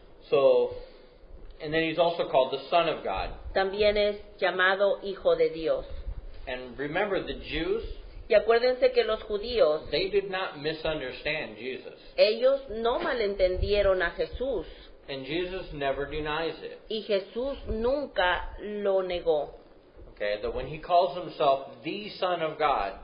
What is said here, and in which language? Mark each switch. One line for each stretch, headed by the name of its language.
English: So, and then he's also called the Son of God.
Spanish: También es llamado Hijo de Dios.
English: And remember, the Jews,
Spanish: Y acuérdense que los judíos,
English: they did not misunderstand Jesus.
Spanish: ellos no malentendieron a Jesús.
English: And Jesus never denies it.
Spanish: Y Jesús nunca lo negó.
English: Okay, that when he calls himself the Son of God,